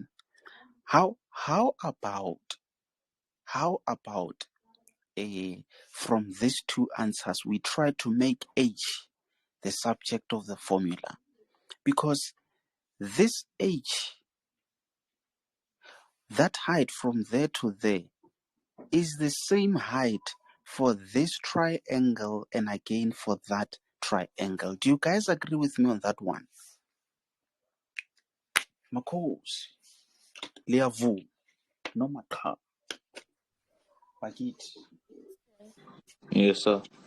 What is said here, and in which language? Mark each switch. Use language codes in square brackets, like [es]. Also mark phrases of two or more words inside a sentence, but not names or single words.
[en] How about from these two answers we try to make H the subject of the formula, because this h, that height from there to there, is the same height for this triangle and again for that triangle. Do you guys agree with me on that one? Makos, Liavu, no maka, Bagit. Yes, sir.